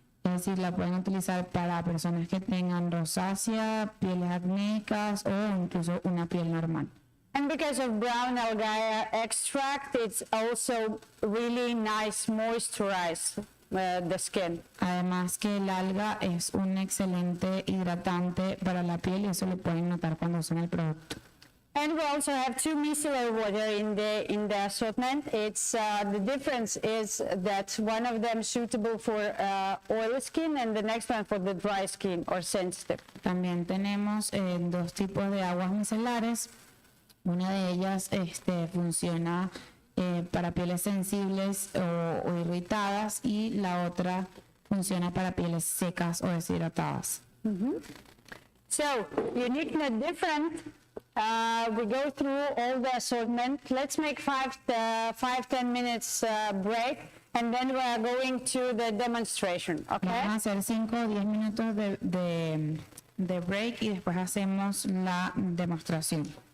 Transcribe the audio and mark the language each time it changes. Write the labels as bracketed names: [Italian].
[Spanish] Es decir, la pueden utilizar para personas que tengan rosácea, pieles acnéicas o incluso una piel normal. [English] And because of brown algae extract, it's also really nice moisturize the skin. [Spanish] Además que el alga es un excelente hidratante para la piel y eso lo pueden notar cuando usan el producto. [English] And we also have 2 micellar water in the assortment. It's the difference is that one of them suitable for oily skin and the next one for the dry skin or sensitive. [Spanish] También tenemos dos tipos de aguas micelares. Una de ellas funciona para pieles sensibles o irritadas y la otra funciona para pieles secas o deshidratadas. [English] So, unique and different. We go through all the assortment. Let's make 5-10 minutes break, and then we are going to the demonstration, okay? [Spanish] Vamos a hacer 5 o 10 minutos de break y después hacemos la demostración.